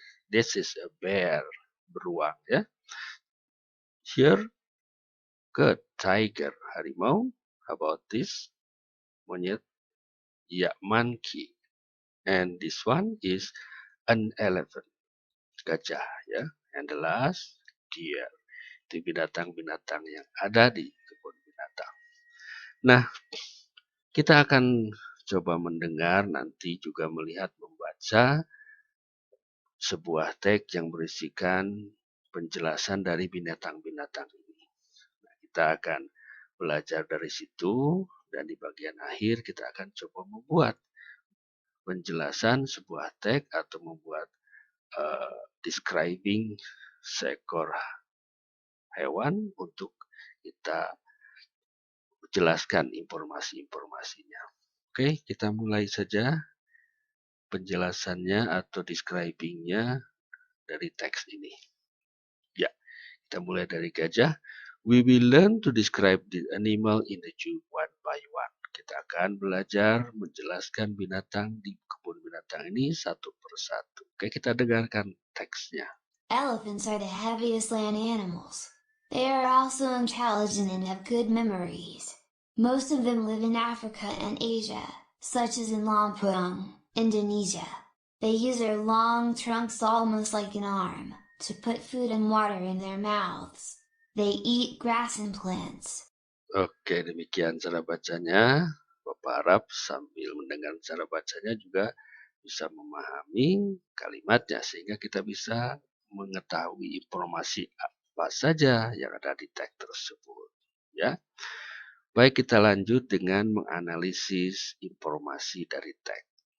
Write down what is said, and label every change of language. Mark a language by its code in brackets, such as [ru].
[en] This is a bear. [id] Beruang ya. [en] Here, good. Tiger. Harimau. How about this? Monyet. Ya, monkey. And this one is an elephant. [id] Gajah ya. [en] And the last, deer. [id] Itu binatang-binatang yang ada di kebun binatang. Nah, kita akan coba mendengar, nanti juga melihat, membaca sebuah teks yang berisikan penjelasan dari binatang-binatang ini. Nah, kita akan belajar dari situ, dan di bagian akhir kita akan coba membuat penjelasan sebuah teks atau membuat describing seekor hewan untuk kita jelaskan informasi-informasinya. Oke, kita mulai saja penjelasannya atau describing-nya dari teks ini. Ya, kita mulai dari gajah. [en] We will learn to describe the animal in the zoo one by one. [id] Kita akan belajar menjelaskan binatang di kebun binatang ini satu persatu. Oke, kita dengarkan teksnya. [en] Elephants are the heaviest land animals. They are also intelligent and have good memories. Most of them live in Africa and Asia, such as in Lampung, Indonesia. They use their long trunks almost like an arm, to put food and water in their mouths. They eat grass and plants. [id] Oke, demikian cara bacanya. Bapak harap sambil mendengar cara bacanya juga bisa memahami kalimatnya, sehingga kita bisa mengetahui informasi apa saja yang ada di teks tersebut. Ya, baik, kita lanjut dengan menganalisis informasi dari teks.